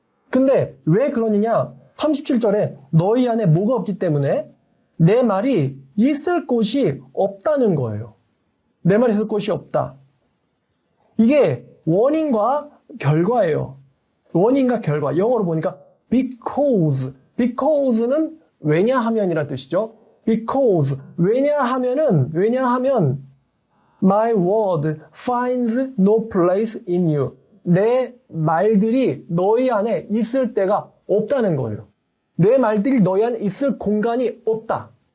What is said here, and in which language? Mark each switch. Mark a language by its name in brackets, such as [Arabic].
[Korean] 근데 왜 그러느냐? 37절에 너희 안에 뭐가 없기 때문에 내 말이 있을 곳이 없다는 거예요. 내 말이 있을 곳이 없다. 이게 원인과 결과예요. 원인과 결과. 영어로 보니까 because. because는 왜냐하면이란 뜻이죠. because. 왜냐하면 [English] my word finds no place in you. [Korean] 내 말들이 너희 안에 있을 때가 없다는 거예요. 내 말들이 너희 안에 있을 공간이 없다.